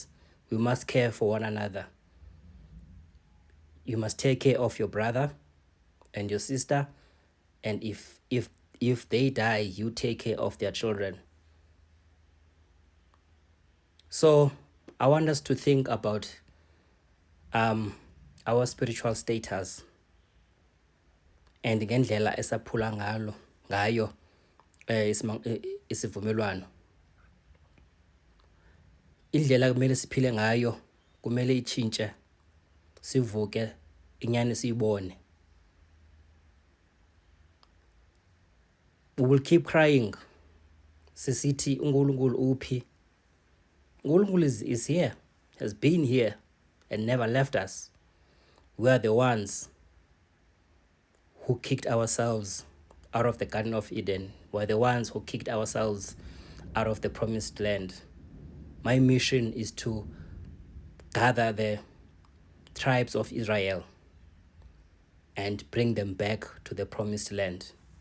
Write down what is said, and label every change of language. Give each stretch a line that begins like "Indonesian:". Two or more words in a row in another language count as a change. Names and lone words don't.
English: We must care for one another. You must take care of your brother and your sister, and if they die, you take care of their children. So I want us to think about our spiritual status and
Zulu: ngendlela esaphula ngayo isivumelwano. Indlela kumele siphile ngayo kumele ichintshe, sivuke inyani siyibone.
English: We will keep crying
Zulu: sisithi uNkulunkulu uphi.
English: uNkulunkulu is here, has been here and never left us. We are the ones who kicked ourselves out of the Garden of Eden. We are the ones who kicked ourselves out of the promised land. My mission is to gather the tribes of Israel and bring them back to the promised land.